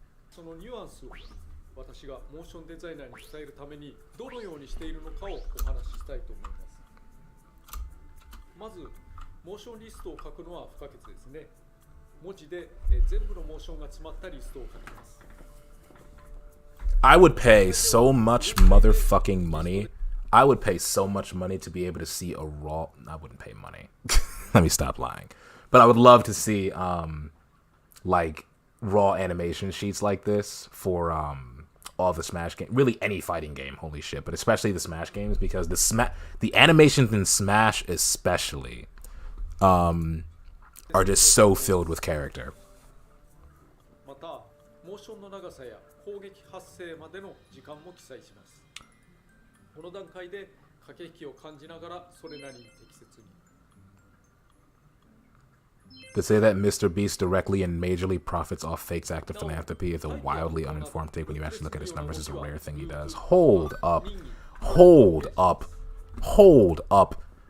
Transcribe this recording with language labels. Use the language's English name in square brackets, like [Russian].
[Japanese] そのニュアンスを私がモーションデザイナーに伝えるためにどのようにしているのかをお話ししたいと思います。まずモーションリストを書くのは不可欠ですね。文字で全部のモーションが詰まったリストを書きます。 [English] I would pay so much motherfucking money. I would pay so much money to be able to see a raw. I wouldn't pay money. Let me stop lying. But I would love to see like raw animation sheets like this for all the Smash games. Really any fighting game, holy shit. But especially the Smash games, because the animations in Smash especially are just so filled with character. [Japanese] また、モーションの長さや攻撃発生までの時間も記載します。この段階で駆け引きを感じながらそれなりに適切に。 [English] To say that Mr. Beast directly and majorly profits off Fake's act of philanthropy is a wildly uninformed take when you actually look at his numbers. Is a rare thing he does. Hold up. Hold up. Hold up.